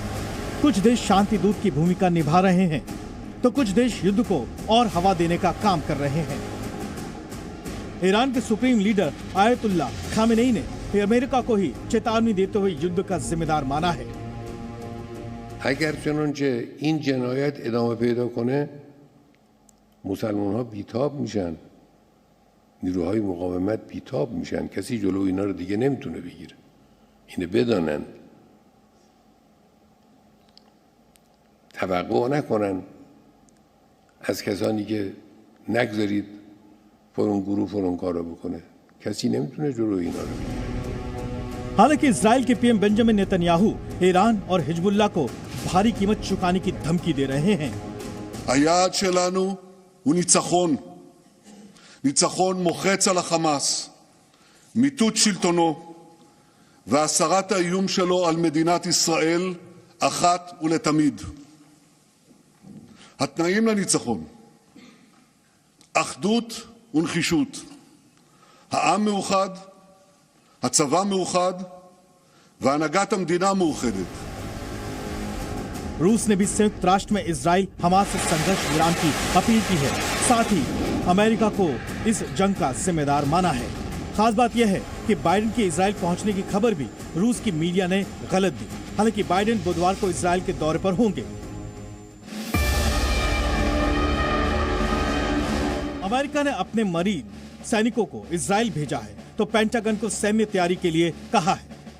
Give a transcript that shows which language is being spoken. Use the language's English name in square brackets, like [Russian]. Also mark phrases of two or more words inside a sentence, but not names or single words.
[Hindi] कुछ देश शांति दूत की भूमिका निभा रहे हैं, तो कुछ देश युद्ध को और हवा देने का काम कर रहे हैं। ईरान के [English] supreme leader [Hindi] आयतुल्लाह खामेनेई ने अमेरिका को ही चेतावनी देते हुए युद्ध का जिम्मेदार माना है। [Persian] اگر چنانچه این جنایت ادامه پیدا کنه مسلمان ها بیتاب میشن، نیروهای مقاومت بیتاب میشن، کسی جلو اینا رو دیگه نمیتونه بگیره. اینو بدانن، توقع نکنن از کسانی که نگذارید فلان گروه فلان کارو بکنه. کسی نمیتونه جلو اینا رو بگیره. [Hindi] हालांकि इजराइल के पीएम बेंजामिन नेतन्याहू ईरान और हिजबुल्ला को भारी कीमत चुकाने की धमकी दे रहे हैं। [Hebrew] היעד שלנו הוא ניצחון. ניצחון מוחץ על החמאס, מיטוט שלטונו והסרת האיום שלו על מדינת ישראל אחת ולתמיד. התנאים לניצחון: אחדות ונחישות. העם מאוחד, הצבא מאוחד והנהגת המדינה מאוחדת. [Hindi] रूस ने भी संयुक्त राष्ट्र में इजराइल हमास से संघर्ष विराम की अपील की है। साथ ही अमेरिका को इस जंग का जिम्मेदार माना है। खास बात यह है कि बाइडेन के इजराइल पहुंचने की खबर भी रूस की मीडिया ने गलत दी। हालांकि बाइडेन बुधवार को इजराइल के दौरे पर होंगे। अमेरिका ने अपने मरीन सैनिकों को इजराइल भेजा है तो पेंटागन को सैन्य तैयारी के लिए कहा है।